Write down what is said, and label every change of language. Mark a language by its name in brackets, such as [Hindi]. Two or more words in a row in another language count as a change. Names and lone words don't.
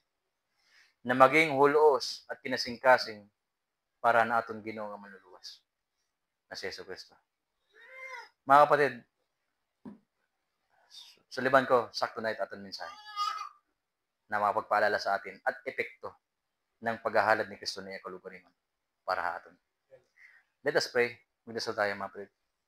[Filipino] Na maging hulos at kinasingkasing para na [Cebuano] atong Ginoo nga manluluwas. [Filipino] Na si Yesu Kristo. Mga kapatid, suliban ko, sakto na ito ating mensahe na makapagpaalala sa atin at epekto ng paghahalad ni Kristo na kalugaringon para [Waray] ha aton. [English] Let us pray. [Filipino] Magdasal tayo mga kapatid.